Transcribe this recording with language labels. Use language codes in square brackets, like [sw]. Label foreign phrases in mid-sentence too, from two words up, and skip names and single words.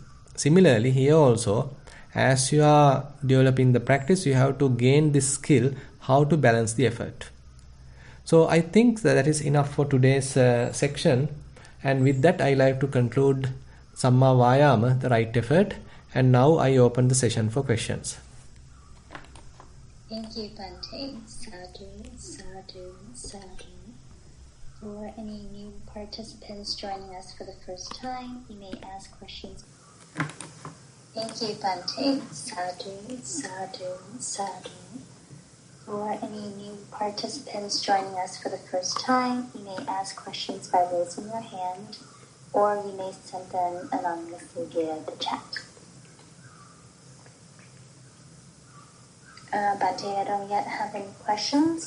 [en] Similarly here also, as you are developing the practice, you have to gain this skill how to balance the effort. So I think that is enough for today's section, and with that I like to conclude [pi] Samma Vayama, [en] the right effort, and now I open the session for questions. Thank you, Bhante. [pi] Sadhu, sadhu, sadhu. [en] For any new participants joining us for the first time, you may ask questions. Thank you, [pi] Bhante. Sadhu, sadhu, sadhu. [en] For any new participants joining us for the first time, you may ask questions by raising your hand, or you may send them anonymously via the chat. Bhante, I don't yet have any questions.